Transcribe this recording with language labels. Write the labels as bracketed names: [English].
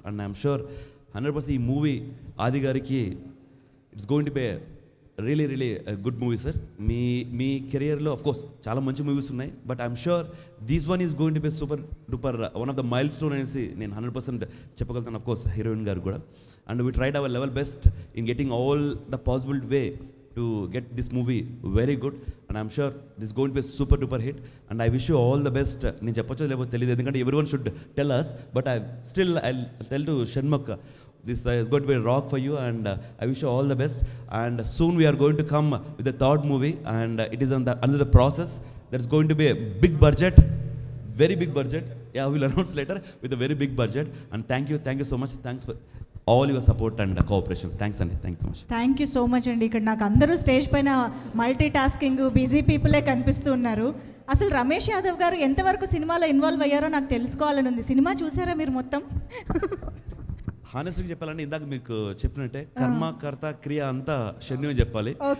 [English] and I'm sure 100% [Telugu] ఈ movie ఆది గారికి [English] It's going to be really good movie sir. [Telugu] మీ కెరియర్లో అఫ్కోర్స్ చాలా మంచి మూవీస్ ఉన్నాయి, [English] but I'm sure this one is going to be super duper one of the milestone [Telugu] అనేసి నేను 100% చెప్పగలుగుతాను. అఫ్కోర్స్ హీరోయిన్ గారు కూడా. [English] And we tried our level best in getting all the possible way to get this movie very good, and I'm sure this is going to be a super duper hit, and I wish you all the best. [Telugu] నేను చెప్పొచ్చో లేకపోతే తెలియదు, ఎందుకంటే [English] everyone should tell us, but I'll tell to Shanmukh, this is going to be a rock for you, and I wish you all the best. And soon we are going to come with the third movie, and it is under the process. There's going to be a big budget, very big budget. Yeah, we'll announce later with a very big budget. And thank you so much. Thanks for all your support and cooperation. Thanks Andy, thanks so much. Thank you so much అండి. [Telugu] ఇక్కడ నాకు అందరూ stage పైన multi tasking busy పీపులే కనిపిస్తూ ఉన్నారు. అసలు రమేష్ యాదవ్ గారు ఎంతవరకు సినిమాలో ఇన్వాల్వ్ అయ్యారో నాకు తెలుసుకోవాలని ఉంది. సినిమా చూసారా మీరు మొత్తం? హానెస్ట్గా చెప్పాలంటే ఇందాక మీకు చెప్పినట్టే కర్మ కర్త క్రియ అంతా షణ్యు అని చెప్పాలి.